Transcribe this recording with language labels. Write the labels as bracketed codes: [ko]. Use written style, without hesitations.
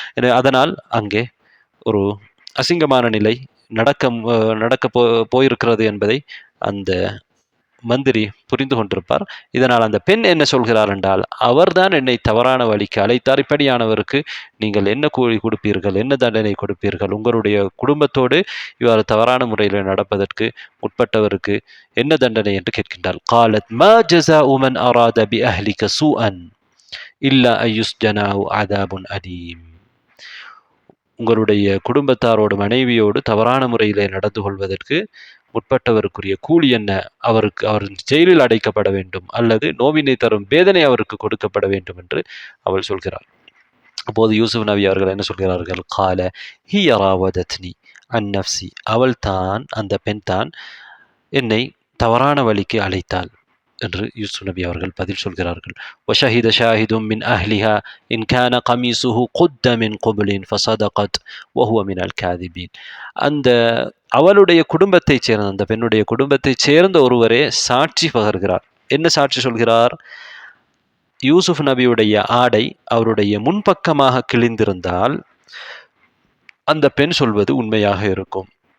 [ta] எனவே அதனால் அங்கே ஒரு அசிங்கமான நிலை நடக்க போயிருக்கிறது என்பதை அந்த மந்திரி புரிந்து கொண்டிருப்பார். இதனால் அந்த பெண் என்ன சொல்கிறார் என்றால், அவர்தான் என்னை தவறான வழிக்கு அழைத்தார், இப்படியானவருக்கு நீங்கள் என்ன கூலி கொடுப்பீர்கள், என்ன தண்டனை கொடுப்பீர்கள், உங்களுடைய குடும்பத்தோடு இவ்வாறு தவறான முறையில் நடப்பதற்கு முற்பட்டவருக்கு என்ன தண்டனை என்று கேட்கின்றார். [ar] قالت ما جزاء من أراد بأهلك سوءا إلا أن يسجن أو عذاب أليم, [ta] உங்களுடைய குடும்பத்தாரோடு மனைவியோடு தவறான முறையிலே நடந்து கொள்வதற்கு முற்பட்டவருக்குரிய கூலி என்ன? அவர் ஜெயிலில் அடைக்கப்பட வேண்டும், அல்லது நோவினை தரும் வேதனை அவருக்கு கொடுக்கப்பட வேண்டும் என்று அவள் சொல்கிறார். அப்போது யூசுப் நபி அவர்கள் என்ன சொல்கிறார்கள்? [ar] கால ஹிய ராவதத்னி அன் நஃப்ஸி, [ta] அவள் தான், அந்த பெண் தான் என்னை தவறான வழிக்கு அழைத்தாள் என்று யூசுப் நபி அவர்கள் பதில் சொல்கிறார்கள். [ar] وشهد شاهد من أهلها إن كان قميصه قد من قبل فصدقت وهو من الكاذبين. [ta] அந்த அவளுடைய குடும்பத்தைச் சேர்ந்த அந்த பெண்ணுடைய குடும்பத்தைச் சேர்ந்த ஒருவரே சாட்சி பகர்கிறார். என்ன சாட்சி சொல்கிறார்? யூசுப் நபியுடைய ஆடை அவருடைய முன்பக்கமாக கிழிந்திருந்தால் அந்த பெண் சொல்வது உண்மையாக இருக்கும்.